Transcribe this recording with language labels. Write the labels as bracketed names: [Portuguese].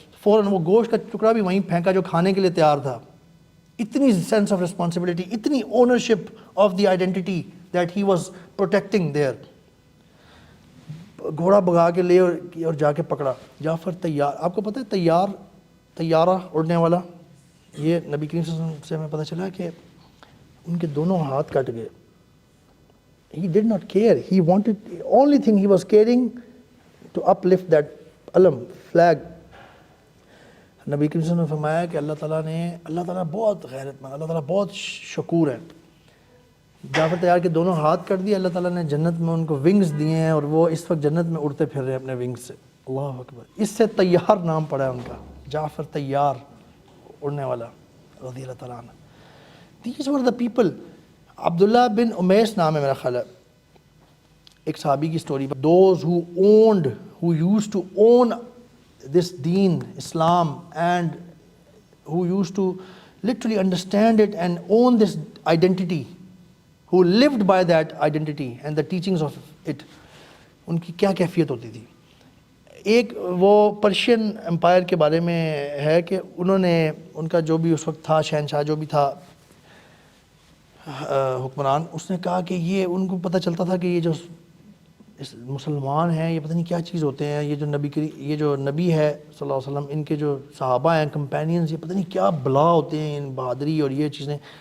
[Urdu] فوراً وہ گوشت کا ٹکڑا بھی وہیں پھینکا جو کھانے کے لیے تیار تھا. اتنی [English] Sense of responsibility, اتنی ownership of the identity that he was protecting there. [Urdu] گھوڑا بگا کے لے اور جا کے پکڑا. جعفر طیار, آپ کو پتہ ہے طیارہ اڑنے والا, یہ نبی کریم صلی اللہ علیہ وسلم سے ہمیں پتہ چلا کہ ان کے دونوں ہاتھ کٹ گئے. [English] He did not care. He wanted, only thing he was caring to uplift that علم, flag. [Urdu] نبی کریم صلی اللہ علیہ وسلم نے فرمایا کہ اللہ تعالیٰ بہت غیرت مند, اللہ تعالیٰ بہت شکور ہے. جعفر طیار کے دونوں ہاتھ کٹ دیے, اللہ تعالیٰ نے جنت میں ان کو ونگز دیے ہیں, اور وہ اس وقت جنت میں اڑتے پھر رہے ہیں اپنے ونگز سے. اللہ اکبر. اس سے طیار نام پڑا ہے ان کا, جعفر طیار, اڑنے والا, رضی اللہ تعالیٰ عنہ. [English] These were the people. [Urdu] عبداللہ بن امیس نام ہے میرا خیال ہے, ایک صحابی کی story. [English] Those who used to own this deen, Islam, and who used to literally understand it and own this identity, who lived by that identity and the teachings of it, [Urdu] ان کی کیا کیفیت ہوتی تھی. ایک وہ پرشین امپائر کے بارے میں ہے کہ انہوں نے, ان کا جو بھی اس وقت تھا شہنشاہ, جو بھی تھا حکمران, اس نے کہا کہ یہ ان کو پتہ چلتا تھا کہ یہ جو مسلمان ہیں یہ پتہ نہیں کیا چیز ہوتے ہیں, یہ جو نبی ہے صلی اللہ علیہ وسلم, ان کے جو صحابہ ہیں کمپینینز, یہ پتہ نہیں کیا بلا ہوتے ہیں, ان بہادری اور یہ چیزیں.